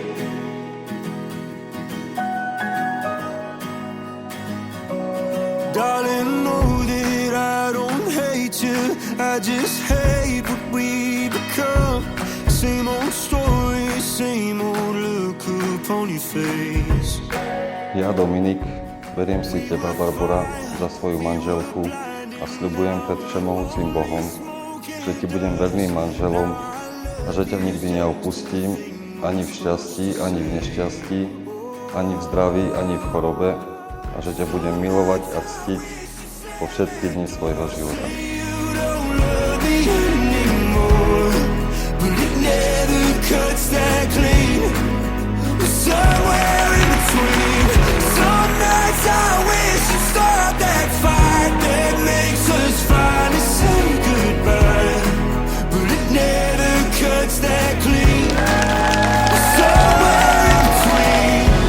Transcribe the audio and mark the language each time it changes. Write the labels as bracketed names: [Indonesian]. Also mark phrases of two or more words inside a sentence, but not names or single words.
[English] Darling, know that I don't hate you, I just hate what we become. Same old story, same old look upon your face. [Slovak] Ja, Dominik, beriem si teba, Barbora, za svoju manželku a sľubujem pred všemohúcim Bohom, že ti budem verným manželom a že ťa nikdy neopustím, ani v šťastí, ani v nešťastí, ani v zdraví, ani v chorobe, a že ťa budem milovať a ctiť po všetky dni svojho života. [English] Cuts that clean. Somewhere in between. Some nights I wish you'd start that fight that makes us finally say goodbye, but it never cuts that clean. Somewhere in between.